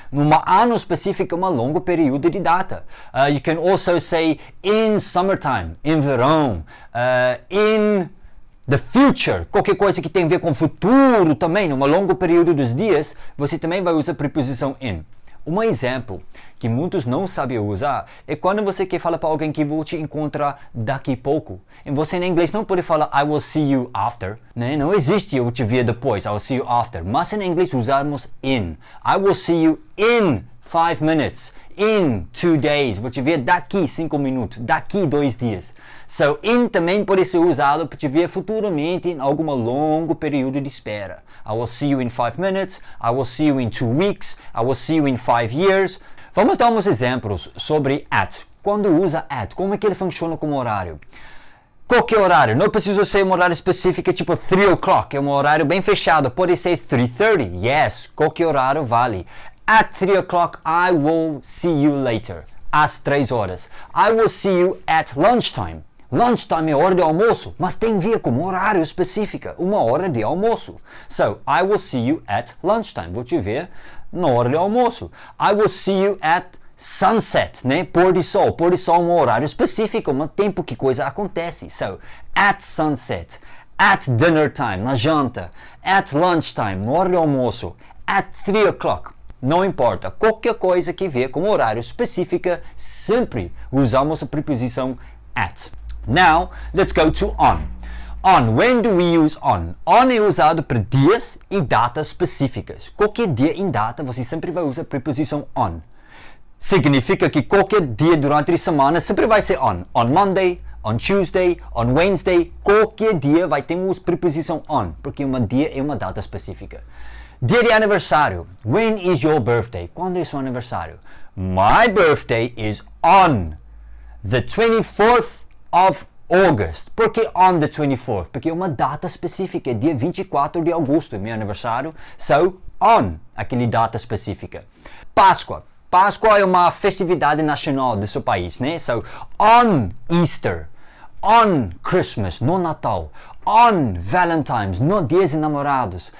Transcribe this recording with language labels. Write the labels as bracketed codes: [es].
[pt] Num ano específico, um longo período de data. [en] You can also say in summertime, [pt] em verão, [en] in the future, [pt] qualquer coisa que tem a ver com futuro também, num longo período dos dias, você também vai usar a preposição in. Um exemplo que muitos não sabem usar é quando você quer falar para alguém que vou te encontrar daqui a pouco. E você em inglês não pode falar [en] I will see you after, [pt] né? Não existe eu te ver depois, I will see you after. Mas em inglês usamos in. [en] I will see you in 5 minutes, in 2 days. [pt] Vou te ver daqui 5 minutos, daqui 2 dias. So, in também pode ser usado para te ver futuramente em algum longo período de espera. [en] I will see you in 5 minutes, I will see you in 2 weeks, I will see you in 5 years. [pt] Vamos dar uns exemplos sobre at. Quando usa at, como é que ele funciona como horário? Qualquer horário, não precisa ser um horário específico, tipo 3 o'clock, é um horário bem fechado, pode ser 3:30, yes, qualquer horário vale. [en] At 3 o'clock, I will see you later, [pt] às 3 horas. [en] I will see you at lunchtime. [pt] Lunchtime é hora de almoço, mas tem a ver com um horário específico, uma hora de almoço. [en] So, I will see you at lunchtime. [pt] Vou te ver na hora de almoço. [en] I will see you at sunset, né? [pt] Pôr de sol. Pôr de sol é um horário específico, um tempo que coisa acontece. [en] So, at sunset, at dinner time, [pt] na janta, [en] at lunchtime, [pt] na hora de almoço, [en] at 3 o'clock. [pt] Não importa, qualquer coisa que vê com horário específico, sempre usamos a preposição at. [en] Now, let's go to on. On, when do we use on? [pt] On é usado para dias e datas específicas. Qualquer dia e data você sempre vai usar a preposição on. Significa que qualquer dia durante a semana sempre vai ser on. [en] On Monday, on Tuesday, on Wednesday, [pt] qualquer dia vai ter uma preposição on, porque um dia é uma data específica. Dia de aniversário. [en] When is your birthday? [pt] Quando é seu aniversário? [en] My birthday is on the 24th of August. [pt] Por que on the 24th? Porque é uma data específica, dia 24 de agosto é meu aniversário. So, on, aquela data específica. Páscoa. Páscoa é uma festividade nacional do seu país, né? [en] So, on Easter, on Christmas, [pt] no Natal, [en] on Valentine's, [pt] no Dias de Namorados.